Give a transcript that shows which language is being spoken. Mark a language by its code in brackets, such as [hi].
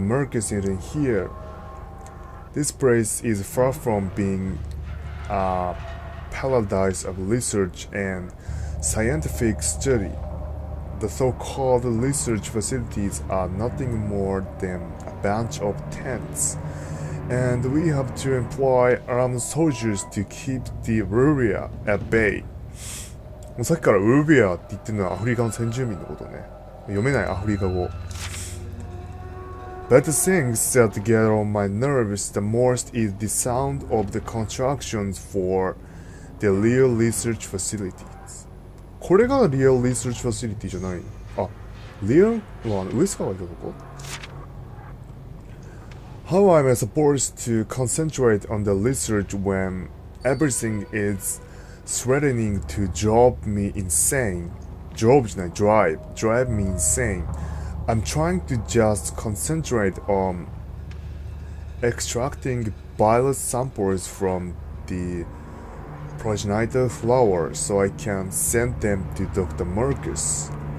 [en] Mercus isn't here. This place is far from being a paradise of research and scientific study. The so-called research facilities are nothing more than a bunch of tents, and we have to employ armed soldiers to keep the Rubia at bay. [ja] もうさっきからウルビアって言ってるのはアフリカの先住民のことね。読めないアフリカ語。 [en] But the things that get on my nerves the most is the sound of the constructions for the real research facilities. [ja] これが [en] real research facility [ja] じゃない。あ、real はウエスカがいたとこ。 [en] How am I supposed to concentrate on the research when everything is threatening to drive me insane? Drive me insane. I'm trying to just concentrate on extracting virus samples from the progenitor flower so I can send them to Dr. Mercus.